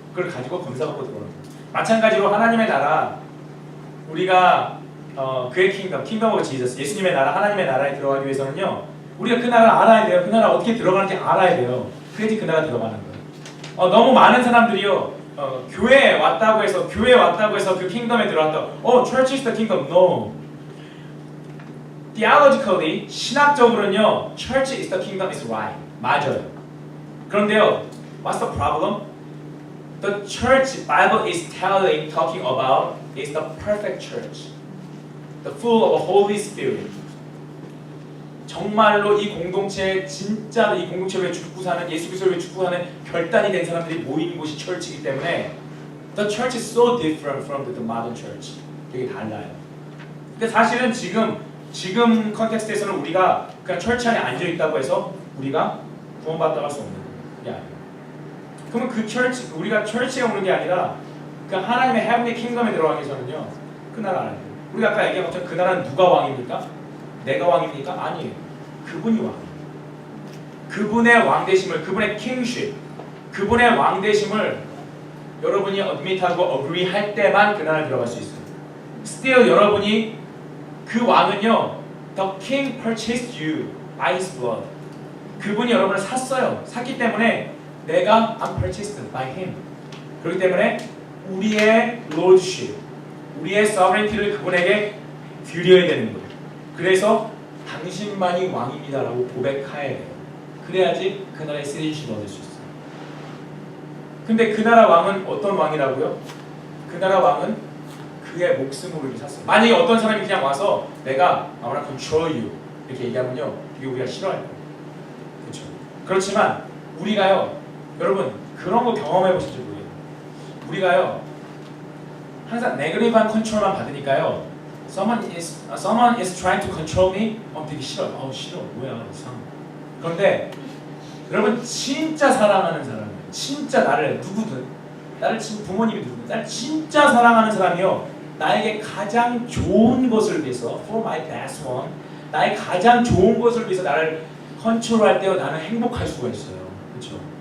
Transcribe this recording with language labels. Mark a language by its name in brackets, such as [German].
[Korean] 그걸 가지고 검사받고 들어오는 거예요. 마찬가지로 하나님의 나라, 우리가 그의 킹덤 오브 지저스, 예수님의 나라, 하나님의 나라에 들어가기 위해서는요, 우리가 그 나라를 알아야 돼요. 그 나라 어떻게 들어가는지 알아야 돼요. 그래야지 그 나라 들어가는 거예요. 너무 많은 사람들이요, 교회에 왔다고 해서 그 킹덤에 들어왔다. [English] Church is the kingdom. No. Theologically, [Korean] 신학적으로는요, [English] Church is the kingdom is right. [Korean] 맞아요. 그런데요, [English] what's the problem? The church Bible is talking about is the perfect church, the full of the Holy Spirit. [Korean] 정말로 이 공동체에 진짜 이 공동체를 죽고 사는, 예수 그리스도를 죽고 사는 결단이 된 사람들이 모이는 곳이 철치이기 때문에 [English] the church is so different from the modern church. [Korean] 되게 달라요. 근데 사실은 지금 컨텍스트에서는 우리가 그냥 철치 안에 앉아 있다고 해서 우리가 구원받다고 할 수 없는 거예요. 그러면 그 철치, 우리가 철치에 오는 게 아니라 그 하나님의 heavenly kingdom에 들어가기 위해서는요, 그 나라 안에. 우리가 아까 얘기한 것처럼 그 나라는 누가 왕입니까? 내가 왕입니까? 아니에요. 그분이 왕. 그분의 왕되심을, 그분의 kingship, 그분의 왕되심을 여러분이 admit하고 agree할 때만 그 나라에 들어갈 수 있어요. [English] Still [Korean] 여러분이 그 왕은요, [English] the king purchased you by his blood. [Korean] 그분이 여러분을 샀어요. 샀기 때문에 내가 [English] I'm purchased by him. [Korean] 그렇기 때문에 우리의 lordship, 우리의 sovereignty를 그분에게 드려야 되는 거예요. 그래서 당신만이 왕입니다라고 고백해야 돼요. 그래야지 그 나라의 citizenship 얻을 수 있어요. 근데 그 나라 왕은 어떤 왕이라고요? 그 나라 왕은 그의 목숨으로 이렇게 샀어요. 만약에 어떤 사람이 그냥 와서 내가 [English] I wanna control you [Korean] 이렇게 얘기하면요, 이게 우리가 싫어할 거예요. 그렇죠? 그렇지만 우리가요, 여러분 그런 거 경험해 보실지 모르겠어요. 우리가요 항상 네거티브한 컨트롤만 받으니까요, [English] someone is trying to control me. [Korean] 되게 싫어. 싫어. 뭐야 이상. 그런데 여러분 진짜 사랑하는 사람, 진짜 나를 누구든, 나를 부모님이 누구든, 나를 진짜 사랑하는 사람이요, 나에게 가장 좋은 것을 위해서, [English] for my best one, [Korean] 나의 가장 좋은 것을 위해서 나를 컨트롤할 때요, 나는 행복할 수가 있어요. 그렇죠?